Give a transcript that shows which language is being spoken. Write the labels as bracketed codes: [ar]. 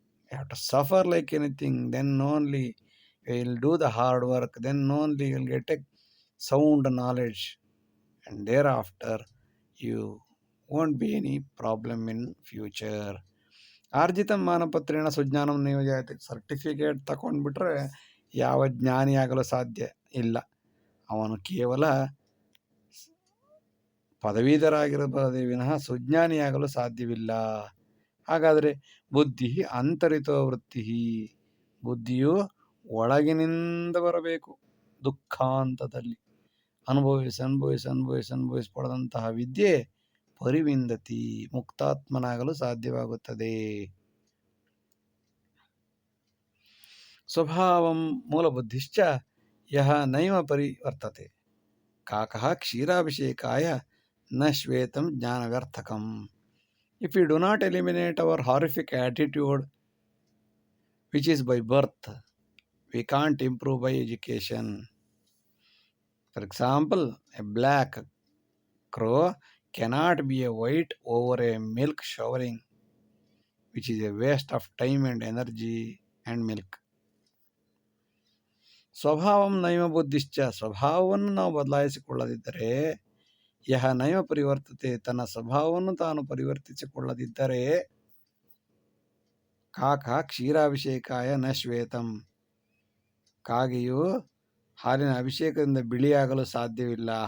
[en] You have to suffer like anything, then only you will do the hard work, then only you will get a sound knowledge, and thereafter you won't be any problem in future. [sa] ಆರ್ಜಿತಂ ಮಾನಪತ್ರೇಣ ಸುಜ್ಞಾನಂ ನೈವ ಜಾಯತೆ. [kn] Certificate ತಗೊಂಡ್ಬಿಟ್ರೆ ಯಾವ ಜ್ಞಾನಿಯಾಗಲು ಸಾಧ್ಯ ಇಲ್ಲ. ಅವನು ಕೇವಲ ಪದವೀಧರಾಗಿರಬಹುದೇ ವಿನಃ ಸುಜ್ಞಾನಿಯಾಗಲು ಸಾಧ್ಯವಿಲ್ಲ. ಹಾಗಾದರೆ [sa] ಬುದ್ಧಿ ಅಂತರಿತೋ ವೃತ್ತಿ. [kn] ಬುದ್ಧಿಯು ಒಳಗಿನಿಂದ ಬರಬೇಕು. ದುಃಖಾಂತದಲ್ಲಿ ಅನುಭವಿಸಿ ಪಡೆದಂತಹ ವಿದ್ಯೆ ಪರಿವಿಂದತಿ, ಮುಕ್ತಾತ್ಮನಾಗಲು ಸಾಧ್ಯವಾಗುತ್ತದೆ. [sa] ಸ್ವಭಾವಂ ಮೂಲಬುದ್ಧಿಶ್ಚ ಯಹ ನೈವ ಪರಿವರ್ತತೆ ಕಾಕಃ ಕ್ಷೀರಾಭಿಷೇಕಾಯ ನ ಶ್ವೇತಂ ಜ್ಞಾನವ್ಯರ್ಥಕಂ. [en] If we do not eliminate our horrific attitude, which is by birth, we can't improve by education. For example, a black crow cannot be a white over a milk showering, which is a waste of time and energy and milk. [sa] ಸ್ವಭಾವಂ ನೈವ ಬುದ್ಧಿಶ್ಚ. [kn] ಸ್ವಭಾವವನ್ನು ನಾವು ಬದಲಾಯಿಸಿಕೊಳ್ಳದಿದ್ದರೆ, [sa] ಯಹ ನೈವ ಪರಿವರ್ತತೆ, [kn] ತನ್ನ ಸ್ವಭಾವವನ್ನು ತಾನು ಪರಿವರ್ತಿಸಿಕೊಳ್ಳದಿದ್ದರೆ, [sa] ಕಾಕ ಕ್ಷೀರಾಭಿಷೇಕಾಯ ನ ಶ್ವೇತಂ, [kn] ಕಾಗೆಯು ಹಾಲಿನ ಅಭಿಷೇಕದಿಂದ ಬಿಳಿಯಾಗಲು ಸಾಧ್ಯವಿಲ್ಲ.